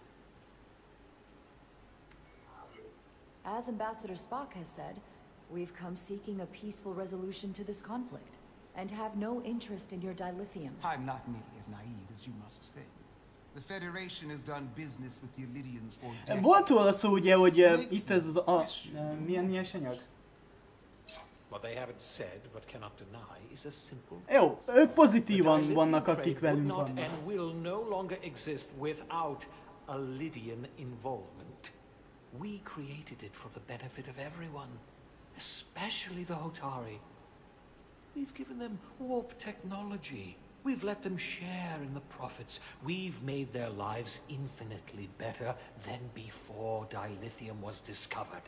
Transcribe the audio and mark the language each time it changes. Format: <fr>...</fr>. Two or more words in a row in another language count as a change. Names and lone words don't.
<en>As Ambassador Spock has said, we've come seeking a peaceful resolution to this conflict, and have no interest in your dilithium. I'm not nearly as naive as you must think. The Federation has done business with the Lydians for decades.</en> <hu>Volt róla szó ugye, hogy itt ez milyen anyag?</hu> <en>What they haven't said but cannot deny is a simple.</en> <hu>Jó, ők pozitívan vannak, akik velünk not vannak.</hu> <en>and will no longer exist without a Lydian involvement. We created it for the benefit of everyone, especially the Hotari. We've given them warp technology. We've let them share in the profits. We've made their lives infinitely better than before dilithium was discovered.</en>